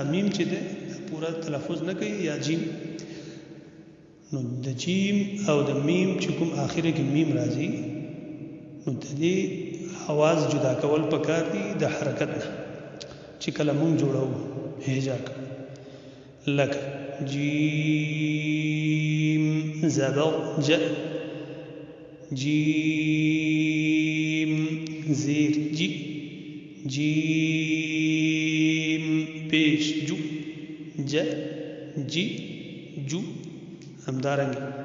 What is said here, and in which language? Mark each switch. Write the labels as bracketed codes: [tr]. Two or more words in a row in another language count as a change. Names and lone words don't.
[ps] میم چې ده پورا تلفظ نه کوي یا جیم نو د جیم او د میم چې کوم آخره کې میم راځي نو د دې आवाज جدا کول پکار دي د حرکت نه چې کله مونږ جوړو هجا لکه جیم زبر ج جیم زیر جی جیم پیش جو ج جی جو همدارنگی